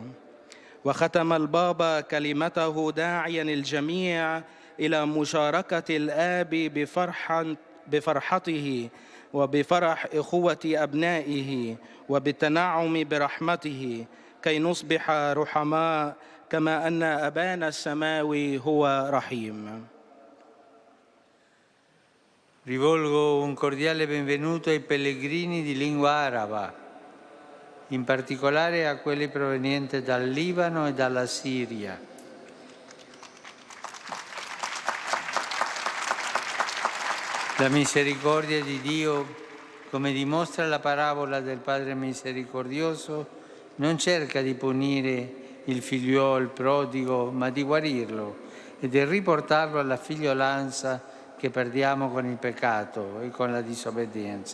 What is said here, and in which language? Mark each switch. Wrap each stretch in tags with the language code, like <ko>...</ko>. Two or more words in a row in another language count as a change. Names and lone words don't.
<ar>وختم البابا كلمته داعيا الجميع إلى مشاركة الآب بفرحته وبفرح إخوة أبنائه وبالتنعم برحمته كي نصبح رحماء كما أن أبانا السماوي هو رحيم.</ar> <it>Rivolgo un cordiale benvenuto ai pellegrini di lingua araba, in particolare a quelli provenienti dal Libano e dalla Siria. La misericordia di Dio, come dimostra la parabola del Padre misericordioso, non cerca di punire il figliuolo prodigo, ma di guarirlo e di riportarlo alla figliolanza che perdiamo con il peccato e con la disobbedienza.</it>